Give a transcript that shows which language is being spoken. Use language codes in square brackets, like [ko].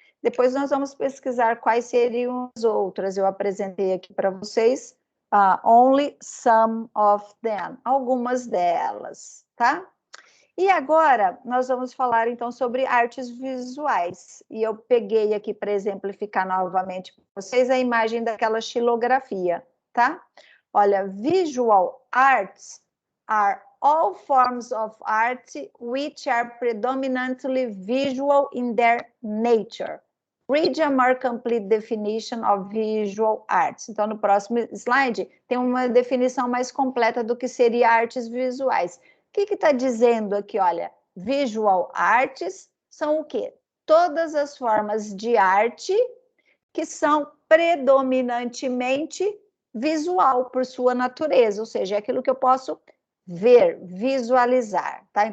[pt] Depois nós vamos pesquisar quais seriam as outras. Eu apresentei aqui para vocês [en] only some of them, [pt] algumas delas, tá? E agora nós vamos falar então sobre artes visuais. E eu peguei aqui para exemplificar novamente para vocês a imagem daquela xilografia, tá? [en] Olha, visual arts are all forms of art which are predominantly visual in their nature. Read a more complete definition of visual arts. [pt] Então, no próximo slide, tem uma definição mais completa do que seria artes visuais. O que está dizendo aqui? Olha, visual arts são o quê? Todas as formas de arte que são predominantemente visual por sua natureza, ou seja, é aquilo que eu posso ver, visualizar, tá?